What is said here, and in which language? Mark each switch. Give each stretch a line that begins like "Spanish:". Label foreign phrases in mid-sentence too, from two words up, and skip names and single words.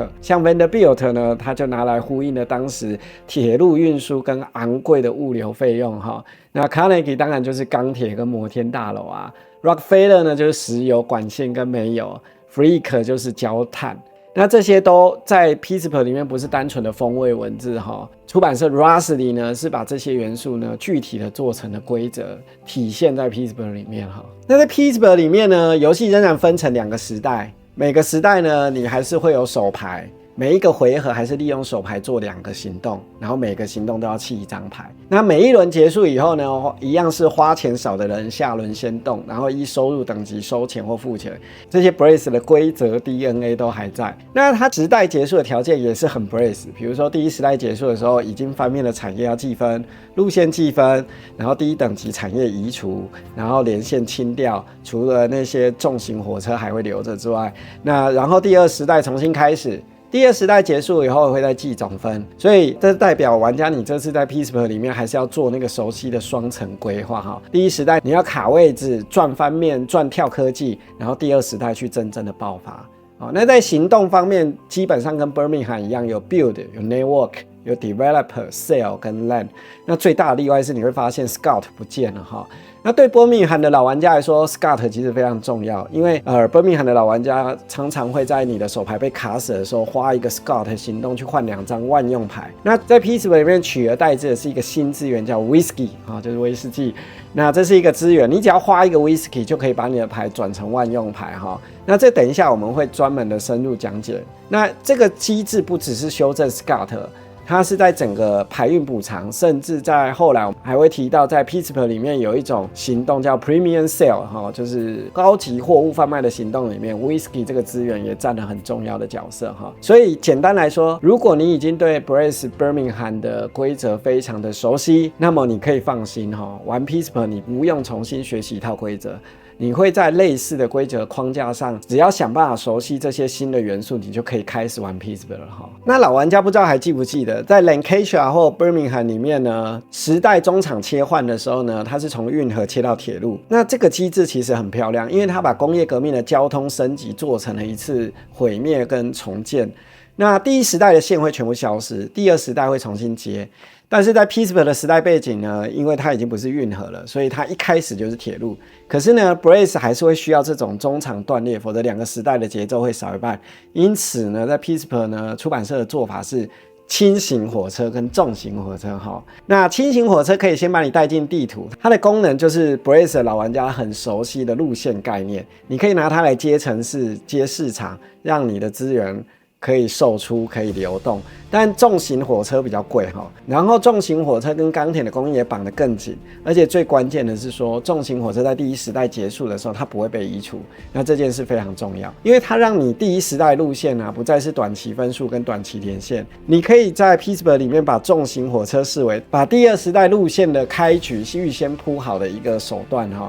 Chinese: 像 Vanderbilt 呢，他就拿來呼應了當時鐵路運輸跟昂貴的物流費用那 Carnegie 當然就是鋼鐵跟摩天大樓Rockefeller 呢就是石油管線跟煤油 ，Frick 就是焦炭。那這些都在 Pittsburgh 裡面不是單純的風味文字出版社 Rossley 呢是把這些元素呢具體的做成了規則，體現在 Pittsburgh 裡面那在 Pittsburgh 裡面呢，遊戲仍然分成2個時代，每個時代呢你還是會有手牌。每一個回合還是利用手牌做2個行動，然後每個行動都要棄1張牌。那每一輪結束以後呢，一樣是花錢少的人下輪先動，然後依收入等級收錢或付錢。這些 Brace 的規則 DNA 都還在。那它时代結束的條件也是很 Brace，比如說第一時代結束的時候，已經翻面的產業要計分，路線計分，然後第一等級產業移除，然後連線清掉，除了那些重型火車還會留着之外，那然後第2時代重新開始。第2時代結束以後會再計總分，所以這代表玩家你這次在 Peacekeeper 裡面還是要做那個熟悉的雙層規劃哈。第1時代你要卡位置、賺翻面、賺跳科技，然後第2時代去真正的爆發。好，那在行動方面，基本上跟 Birmingham 一樣，有 Build、有 Network、有 Developer、Sell 跟 Land。那最大的例外是你會發現 Scout 不見了哈。那對 Birmingham 的老玩家來說 ，Scout 其實非常重要，因為Birmingham 的老玩家常常會在你的手牌被卡死的時候，花一個 Scout 行動去換2張萬用牌。那在 Peacekeeper 裡面取而代之的是一個新資源叫 Whiskey 啊，就是威士忌。那這是一個資源，你只要花一個 Whiskey 就可以把你的牌轉成萬用牌哈。那這等一下我們會專門的深入講解。那這個機制不只是修正 Scout。它是在整個牌運補償，甚至在後來我們還會提到，在 Peacekeeper 裡面有一種行動叫 Premium Sale 哈，就是高級貨物販賣的行動裡面 ，Whiskey 這個資源也占了很重要的角色哈。所以簡單來說，如果你已經對 Brace Birmingham 的規則非常的熟悉，那麼你可以放心哈，玩 Peacekeeper 你不用重新學習一套規則。你會在類似的規則框架上，只要想辦法熟悉這些新的元素，你就可以開始玩 Peacekeeper 了哈。那老玩家不知道還記不記得，在 Lancashire 或 Birmingham 裡面呢，時代中場切換的時候呢，它是從運河切到鐵路。那這個機制其實很漂亮，因為它把工業革命的交通升級做成了一次毀滅跟重建。那第1時代的線會全部消失，第2時代會重新接。但是在 Peacekeeper 的時代背景呢，因為它已經不是運河了，所以它一開始就是鐵路。可是呢 ，Brace 還是會需要這種中場斷裂，否則2個時代的節奏會少一半。因此呢，在 Peacekeeper 呢，出版社的做法是輕型火車跟重型火車哈。那輕型火車可以先把你帶進地圖，它的功能就是 Brace 的老玩家很熟悉的路線概念，你可以拿它來接城市、接市場，讓你的資源可以售出，可以流動。但重型火車比較貴哈，然後重型火車跟鋼鐵的供應也綁得更緊，而且最關鍵的是說，重型火車在第1時代結束的時候，它不會被移除，那這件事非常重要，因為它讓你第1時代路線啊，不再是短期分數跟短期連線，你可以在 Peacekeeper 裡面把重型火車視為把第2時代路線的開局是預先鋪好的一個手段哈。